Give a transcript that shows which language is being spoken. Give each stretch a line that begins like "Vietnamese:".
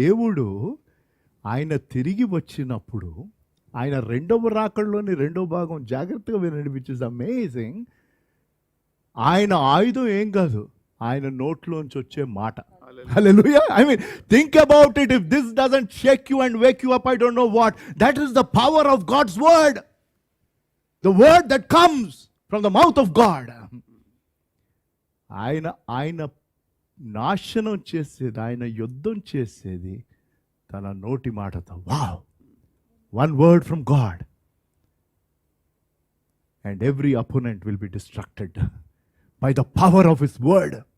Telugu: దేవుడు ఆయన తిరిగి వచ్చినప్పుడు ఆయన రెండవ రాకడలోని రెండవ భాగం జాగ్రత్తగా వినండి,
English: Which is amazing.
Telugu: ఆయన ఆయుధం ఏం కాదు, ఆయన నోట్లోంచి వచ్చే మాట.
English: Hallelujah. I mean, think about it. If this doesn't shake you and wake you up, I don't know what. That is the power of God's word. The word that comes from the mouth of God.
Telugu: ఆయన నాశనం చేసేది, ఆయన యుద్ధం చేసేది తన నోటి మాటతో.
English: Wow, one word from God and every opponent will be destructed by the power of his word.